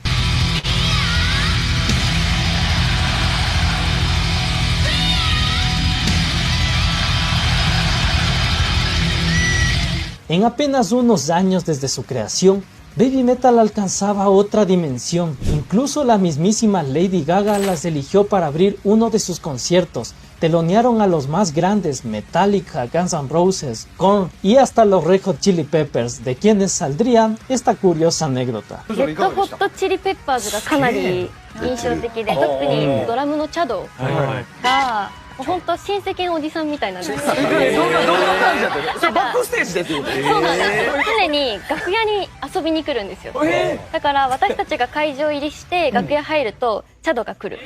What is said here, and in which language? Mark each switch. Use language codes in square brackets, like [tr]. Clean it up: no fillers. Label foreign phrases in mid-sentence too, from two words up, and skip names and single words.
[es] En apenas unos años desde su creación, Baby Metal alcanzaba otra dimensión. Incluso la mismísima Lady Gaga las eligió para abrir uno de sus conciertos, telonearon a los más grandes, Metallica, Guns N' Roses, Korn y hasta los Red Hot Chili Peppers, de quienes saldría esta curiosa anécdota. [ja] レッドホットチリペッパーズがかなり印象的で、特にドラムのチャドが本当親戚のおじさんみたいなんですよ。どんな感じだったの？それバックステージでってこと？そうなんですよ。常に楽屋に遊びに来るんですよ。だから私たちが会場入りして楽屋入るとチャドが来る。